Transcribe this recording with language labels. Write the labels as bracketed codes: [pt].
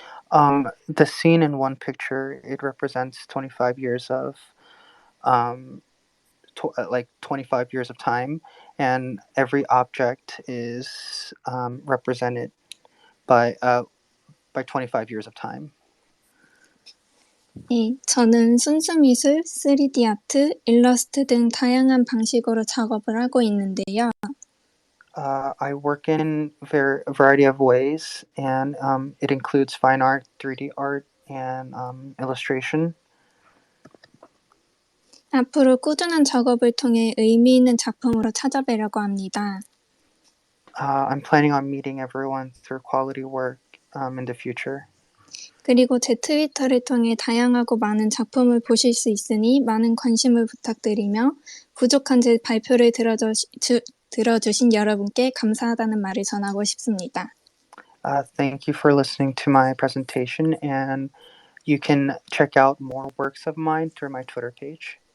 [en] The scene in one picture, it represents 25 years of like 25 years of time, and every object is represented by 25 years of time. [ko] 네, 저는 순수 미술, 3D 아트, 일러스트 등 다양한 방식으로 작업을 하고 있는데요. [en] I work in a variety of ways, and it includes fine art, 3D art, and illustration. [ko] 앞으로 꾸준한 작업을 통해 의미 있는 작품으로 찾아뵈려고 합니다. [en] I'm planning on meeting everyone through quality work in the future. [ko] 그리고 제 트위터를 통해 다양하고 많은 작품을 보실 수 있으니 많은 관심을 부탁드리며 부족한 제 발표를 들어주신 여러분께 감사하다는 말을 전하고 싶습니다. [en] Thank you for listening to my presentation, and you can check out more works of mine through my Twitter page.